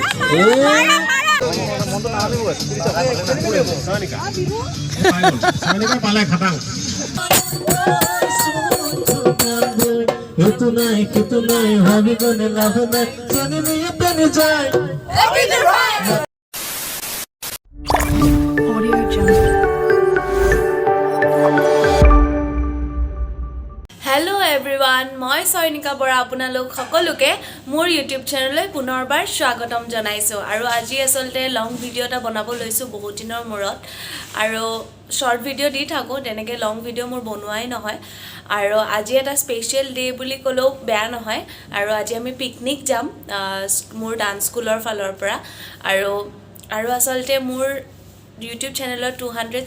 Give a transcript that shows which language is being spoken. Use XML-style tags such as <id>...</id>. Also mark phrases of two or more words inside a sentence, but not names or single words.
<en>পালে খাটাং Itu naik, hobi gone love naik, sini nih pengen jai. Audio Jungle. Hello everyone,</en> <as>মই সৈনিকা বৰা আপোনালোক সকলোকে মোৰ YouTube চেনেললৈ পুনৰবাৰ স্বাগতম জনাইছো আৰু আজি আসলতে</as> <en>long video</en> <as>এটা বনাব লৈছো বহুত দিনৰ মূৰত আৰু</as> <en>short video</en> <as>দি থাকো তেনেকে</as> <en>long video</en> <as>মোৰ বনোৱাই নহয় আৰু আজি এটা</as> <en>special day</en> <as>বুলি কলো বেয়া নহয় আৰু আজি আমি পিকনিক যাম মোৰ</as> <en>dance schoolৰ</en> <as>ফালৰ পৰা আৰু আসলতে মোৰ YouTube চেনেলত 200</as>